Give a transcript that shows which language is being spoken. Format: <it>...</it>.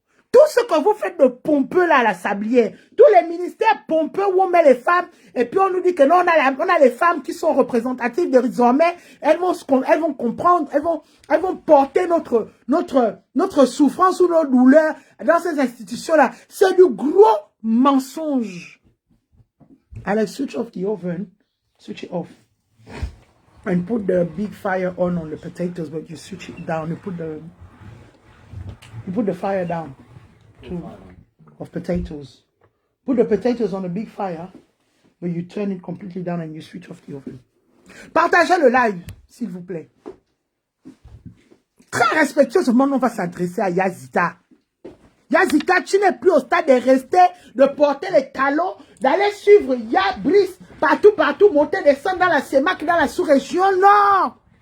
<fr>Tout ce que vous faites de pompeux là à la Sablière, tous les ministères pompeux où on met les femmes, et puis on nous dit que non, on a les femmes qui sont représentatives désormais, elles vont comprendre, elles vont porter notre souffrance ou nos douleurs dans ces institutions-là. C'est du gros mensonge.</fr> <en>Alex, switch off the oven, switch it off. And put the big fire on the potatoes, but you switch it down, you put the fire down. Of potatoes. Put the potatoes on a big fire, but you turn it completely down and you switch off the oven.</en> <fr>Partagez le live, s'il vous plaît. Très respectueusement, on va s'adresser à Yazita. Yazita, tu n'es plus au stade de rester, de porter les talons, d'aller suivre Brice partout, monter, descendre dans la CEMAC, dans la sous-région. Non!</fr>